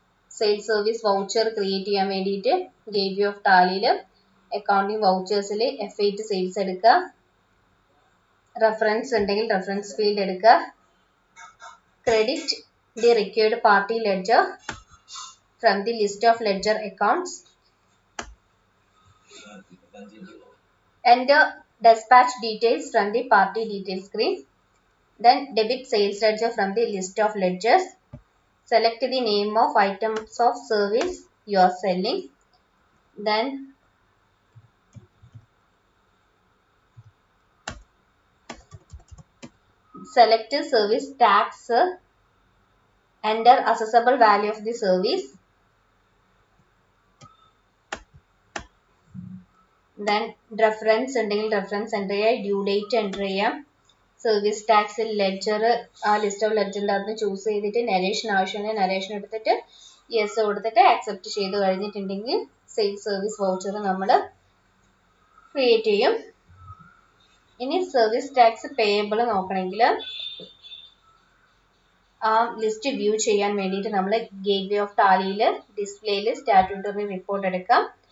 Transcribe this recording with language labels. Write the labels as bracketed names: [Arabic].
[Malayalam] Sales service voucher create ചെയ്യാൻ വേണ്ടിയിട്ട് gateway of ടാലിയിൽ accounting വൗച്ചേഴ്സിൽ F8 sales എടുക്കുക. റെഫറൻസ് ഉണ്ടെങ്കിൽ റെഫറൻസ് ഫീൽഡ് എടുക്കുക. [English] Credit the required party ledger from the list of ledger accounts. Enter dispatch details from the party detail screen. Then debit sales ledger from the list of ledgers. Select the name of items of service you are selling. Then select service tax. Enter assessable value of the service. [Malayalam] Then reference ഉണ്ടെങ്കിൽ reference enter ചെയ്യുക. Due date enter ചെയ്യാം. Service tax ledger ആ list of ലെഡ്ജറിൻ്റെ അകത്ത് choose ചെയ്തിട്ട് narration ആവശ്യമുണ്ടെങ്കിൽ narration എടുത്തിട്ട് yes കൊടുത്തിട്ട് accept ചെയ്ത് കഴിഞ്ഞിട്ടുണ്ടെങ്കിൽ സെയിൽസ് സർവീസ് വൗച്ചർ നമ്മൾ ക്രിയേറ്റ് ചെയ്യും. ഇനി സർവീസ് ടാക്സ് പേയബിൾ നോക്കണമെങ്കിൽ ആ ലിസ്റ്റ് വ്യൂ ചെയ്യാൻ വേണ്ടിയിട്ട് നമ്മൾ ഗേറ്റ്വേ ഓഫ് ടാലിയിൽ ഡിസ്പ്ലേയിൽ സ്റ്റാറ്റ്യൂട്ടറി റിപ്പോർട്ട് എടുക്കാം.